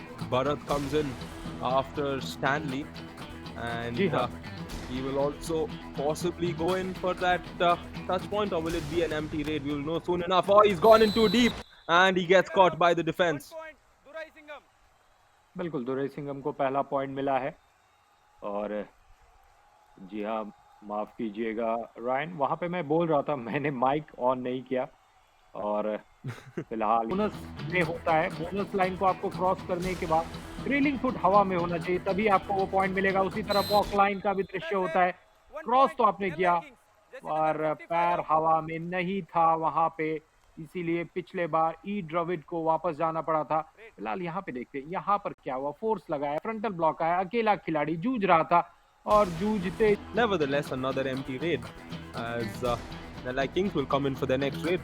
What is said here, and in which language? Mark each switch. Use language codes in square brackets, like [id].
[en] Bharat comes in after Stanley, ji and हाँ, he will also possibly go in for that touch point, or will it be an empty raid? We will know soon enough. Oh, he's gone in too deep, and he gets caught by the defense. [hi] बिल्कुल दुरई सिंघम को पहला point मिला है। और जी हाँ, माफ कीजिएगा Ryan, वहां पे मैं बोल रहा था, मैंने माइक ऑन नहीं किया। और फिलहाल बोनस में होता है, बोनस लाइन को आपको क्रॉस करने के बाद ट्रेलिंग फुट हवा में होना चाहिए, तभी आपको वो पॉइंट मिलेगा। उसी तरह वॉक लाइन का भी दृश्य होता है। क्रॉस तो आपने किया और पैर हवा में नहीं था वहां पे, इसीलिए पिछले बार ई द्रविड को वापस जाना पड़ा था। फिलहाल यहाँ पे देखते हैं यहाँ पर क्या हुआ। फोर्स लगाया, फ्रंटल ब्लॉक आया, अकेला खिलाड़ी जूझ रहा था और जूझते [en] Nevertheless, another empty raid, as the Vikings will come in for their next raid.